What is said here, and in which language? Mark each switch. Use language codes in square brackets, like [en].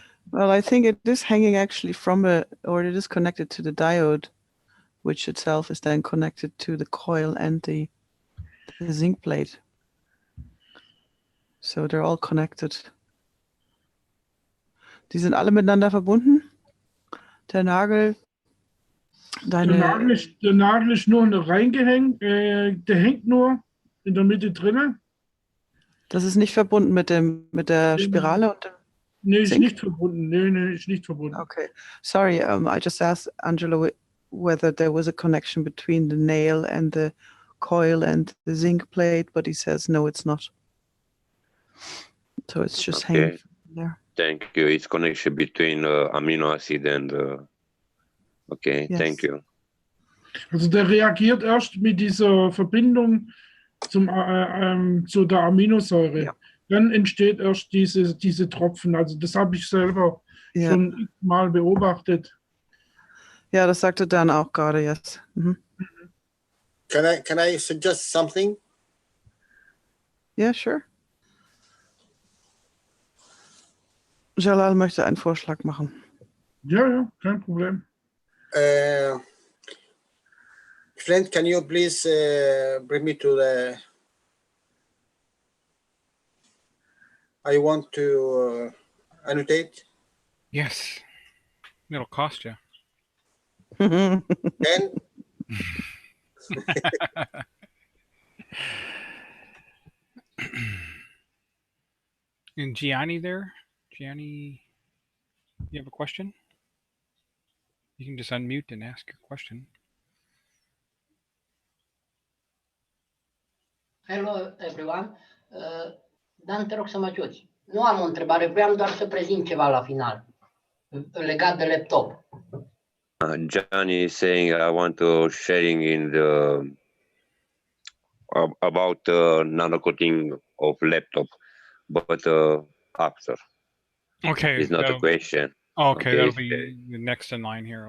[en] Well, I think it is hanging actually from or it is connected to the diode, which itself is then connected to the coil and the the zinc plate. So they're all connected. [de] Die sind alle miteinander verbunden. Der Nagel, Der Nagel ist nur reingehängt, der hängt nur in der Mitte drinnen. Das ist nicht verbunden mit der Spirale und dem Nee, ist [en] Zinc? [de] nicht verbunden. Nee, ist nicht verbunden. [en] Okay. Sorry, I just asked Angelo whether there was a connection between the nail and the coil and the zinc plate, but he says no, it's not. So it's just hanging there. Thank you. It's connection between amino acid and. Okay, Yes. thank you. [de] Also der reagiert erst mit dieser Verbindung zu der Aminosäure. Ja. Dann entsteht erst diese Tropfen. Also das habe ich selber schon mal beobachtet. Ja, das sagte Dan auch gerade, yes. Mhm. [en] Can I suggest something? Yeah, sure. [de] Jalal möchte einen Vorschlag machen. Ja, kein Problem. [en] Friend, can you please bring me to the... I want to annotate. Yes. It'll cost you. Then And Gianni there? Gianni, you have a question? You can just unmute and ask your question. Hello everyone. [ro] Dan, te rog să mă ajuți. Nu am o întrebare, vreau doar să prezint ceva la final, legat de laptop. [en] Johnny is saying I want to sharing in the about nano coating of laptop, but after. Okay. It's not a question. Okay, that'll be the next in line here.